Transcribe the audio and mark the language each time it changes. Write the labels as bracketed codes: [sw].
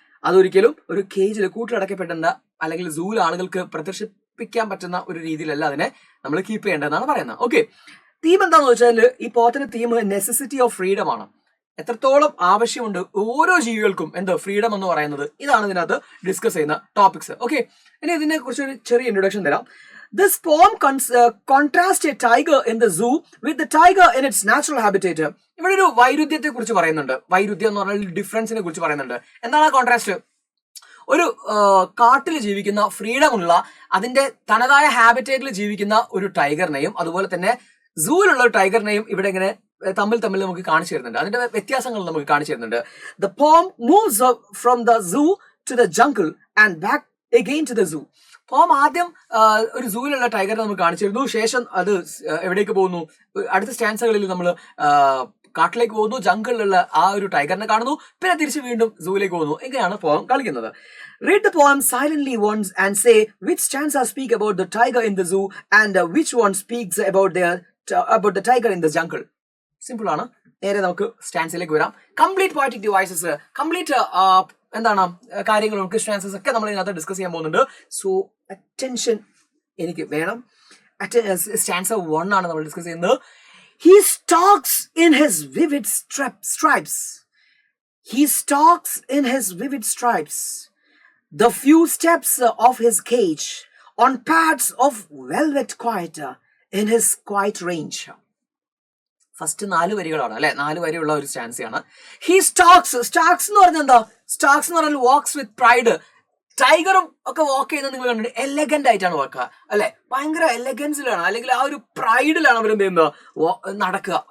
[ml] അതൊരിക്കലും ഒരു കേജിൽ കൂട്ടിലടക്കപ്പെടേണ്ട അല്ലെങ്കിൽ സൂവിൽ ആളുകൾക്ക് പ്രദർശിപ്പിക്കാൻ പറ്റുന്ന ഒരു രീതിയിലല്ല അതിനെ നമ്മൾ കീപ്പ് ചെയ്യേണ്ടതെന്നാണ് പറയുന്നത്. ഓക്കെ, തീം എന്താണെന്ന് വെച്ചാൽ ഈ പോത്തിന്റെ തീം [en] necessity of freedom [ml] ആണ്. എത്രത്തോളം ആവശ്യമുണ്ട് ഓരോ ജീവികൾക്കും ഫ്രീഡം എന്ന് പറയുന്നത്. ഇതാണ് ഇതിനകത്ത് ഡിസ്കസ് ചെയ്യുന്ന ടോപ്പിക്സ്. ഓക്കെ, ഇനി ഇതിനെ കുറിച്ച് ഒരു ചെറിയ ഇൻട്രൊഡക്ഷൻ തരാം. [en] This poem contrasts a tiger in the zoo with the tiger in its natural habitat. [ml] ഇവിടെ ഒരു വൈരുദ്ധ്യത്തെ കുറിച്ച് പറയുന്നുണ്ട്. വൈരുദ്ധ്യം എന്ന് പറഞ്ഞാൽ ഡിഫറൻസിനെ കുറിച്ച് പറയുന്നുണ്ട്. എന്താണ് കോൺട്രാസ്റ്റ്? ഒരു കാട്ടിൽ ജീവിക്കുന്ന ഫ്രീഡം ഉള്ള അതിന്റെ തനതായ ഹാബിറ്റേറ്റിൽ ജീവിക്കുന്ന ഒരു ടൈഗറിനെയും അതുപോലെ തന്നെ സൂവിലുള്ള ഒരു ടൈഗറിനെയും ഇവിടെ ഇങ്ങനെ തമ്മിൽ നമുക്ക് കാണിച്ചു തരുന്നുണ്ട്. അതിന്റെ വ്യത്യാസങ്ങൾ നമുക്ക് കാണിച്ചു തരുന്നുണ്ട്. [en] The poem moves from the zoo to the jungle and back again to the zoo. [ml] പോം ആദ്യം ഒരു സൂവിലുള്ള ടൈഗറെ നമുക്ക് കാണിച്ചിരുന്നു. ശേഷം അത് എവിടേക്ക് പോകുന്നു? അടുത്ത സ്റ്റാൻസകളിൽ നമ്മൾ കാട്ടിലേക്ക് പോകുന്നു, ജംഗിളിലുള്ള ആ ഒരു ടൈഗറിനെ കാണുന്നു, പിന്നെ തിരിച്ച് വീണ്ടും സൂവിലേക്ക് പോകുന്നു. ഇങ്ങനെയാണ് പോം കളിക്കുന്നത്. [en] Read the poem silently once and say which stanza speak about the tiger in the zoo and which one speaks about the tiger in the jungle. [ml] Simple ആണ്. നേരെ നമുക്ക് സ്റ്റാൻസിലേക്ക് വരാം. കംപ്ലീറ്റ് പോയറ്റിക് ഡിവൈസസ്, കംപ്ലീറ്റ് എന്താണ് കാര്യങ്ങളും stances ഒക്കെ നമ്മൾ ഇതിനകത്ത് discuss ചെയ്യാൻ പോകുന്നുണ്ട്. സോ അറ്റൻഷൻ എനിക്ക് വേണം. സ്റ്റാൻസ 1 ആണ് നമ്മൾ ഡിസ്കസ് ചെയ്യുന്നത്. [en] He stalks in his vivid stripes. He stalks in his vivid stripes. The few steps of his cage on pads of velvet quiet in his quiet range. [ml] First 4 വരികളാണ് അല്ലെ, 4 വരിയുള്ള ഒരു സ്റ്റാൻസിയാണ്. [en] he stalks [ml] എന്ന് പറഞ്ഞാൽ എന്താ? Stacks എന്ന് പറഞ്ഞാൽ [en] Walks with pride. [ml] ടൈഗറും ഒക്കെ വാക്ക് ചെയ്യുന്നത് നിങ്ങൾ കണ്ടിട്ട് എലഗന്റ് ആയിട്ടാണ് വാക്കുക അല്ലെ, ഭയങ്കര എലഗൻസിലാണ് അല്ലെങ്കിൽ ആ ഒരു പ്രൈഡിലാണ് അവർ എന്ത് ചെയ്യുന്നത് നടക്കുക.